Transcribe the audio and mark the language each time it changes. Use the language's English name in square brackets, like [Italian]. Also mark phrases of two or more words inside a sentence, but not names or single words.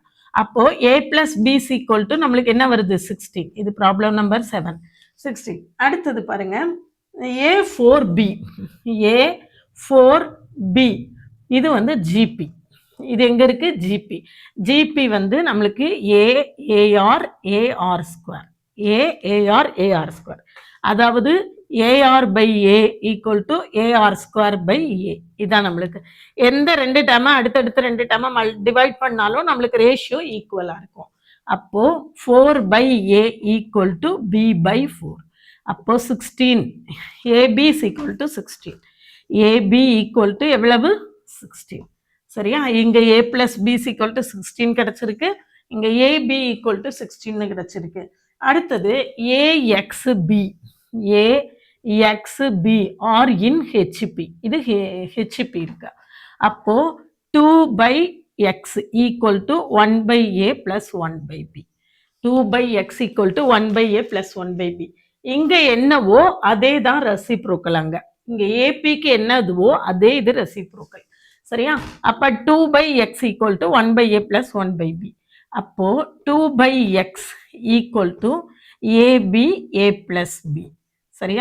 [Tamil] அப்போ A + B = நம்மளுக்கு என்ன வருது 16. இது [English] problem number [Tamil] 7, 16. அடுத்தது பாருங்க A4B. A4B இது வந்து GP. இது எங்க இருக்கு GP. GP வந்து நம்மளுக்கு AAR AR². AAR AR². அதாவது AR/A = AR²/A. இதான் நம்மளுக்கு எந்த 2 டேர்மை அடுத்தடுத்த 2 டேர்மை டிவைட் பண்ணாலும் நம்மளுக்கு [English] ratio equal [Tamil] இருக்கும். அப்போ 4/A = B/4. அப்போ 16. AB = 16. AB = எவ்வளவு 16. சரியா. இங்கே A + B = 16 கிடைச்சிருக்கு. இங்கே AB = 16 கிடைச்சிருக்கு. அடுத்தது AXB. AXB [English] are in [Tamil] HP. இது HP இருக்கு. அப்போ 2/X = 1/A + 1/B. 2/X = 1/A + 1/B. இங்க என்னவோ அதே தான் ரெசிப்ரோக்கல். அங்க இங்க ஏபிக்கு என்னதுவோ அதே இது ரெசிப்ரோக்கல். சரியா. அப்ப 2/X = 1/A + 1/B. அப்போ 2/X = AB A + B. சரியா.